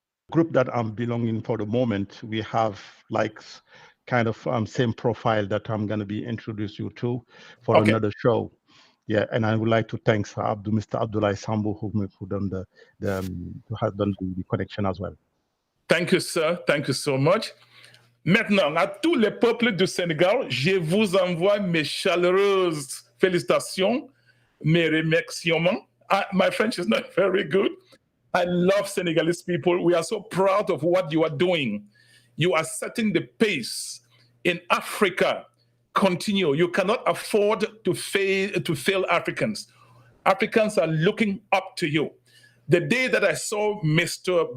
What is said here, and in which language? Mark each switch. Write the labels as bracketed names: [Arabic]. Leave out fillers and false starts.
[English] Group that I'm belonging for the moment, we have like kind of same profile that I'm going to be introduce you to for another show. Yeah, and I would like to thank Mr. Abdoulaye Sambu who done who has done the connection as well. Thank you, sir. Thank you so much. [French] Maintenant, à tous les peuples du Sénégal, je vous envoie mes chaleureuses félicitations, mes remerciements. [English] My French is not very good. I love Senegalese people. We are so proud of what you are doing. You are setting the pace in Africa. Continue. You cannot afford to fail Africans. Africans are looking up to you. The day that I saw Mr.